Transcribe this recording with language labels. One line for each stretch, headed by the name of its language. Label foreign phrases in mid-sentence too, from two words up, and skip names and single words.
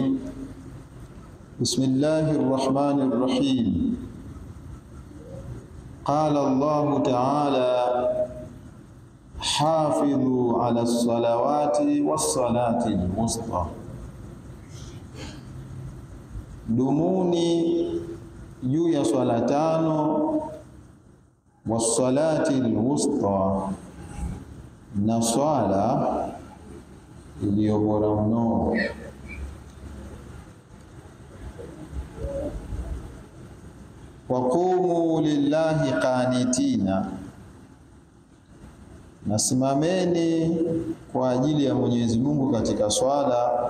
Arabic: بسم الله الرحمن الرحيم. قال الله تعالى: حافظوا على الصلوات والصلاة الوسطى.
Swahili: Dumuni juu ya swala tano,
Arabic: والصلاة الوسطى,
Swahili: na swala iliyo bora mno.
Arabic: وقوموا لله قانتين,
Swahili: nasimameni kwa ajili ya Mwenyezi Mungu katika swala.